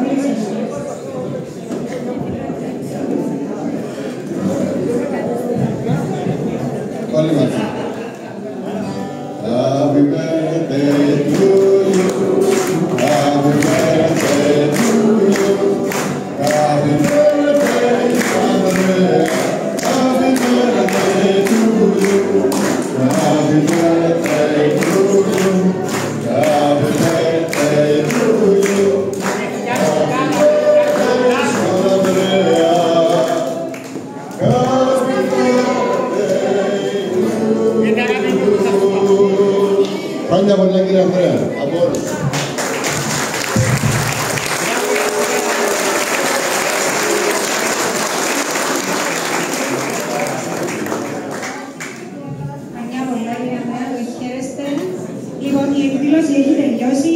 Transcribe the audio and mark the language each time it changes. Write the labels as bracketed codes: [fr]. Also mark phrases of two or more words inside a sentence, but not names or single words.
[el] όλοι μαζί. [en] Happy birthday to you, happy birthday to you, happy birthday, Andrea, happy birthday to you, happy birthday to you, happy birthday to you, happy birthday, Andrea, happy birthday to you. [el] Χρόνια πολλά κύριε Ανδρέα, από όλους. Λοιπόν, η εκδήλωση έχει τελειώσει.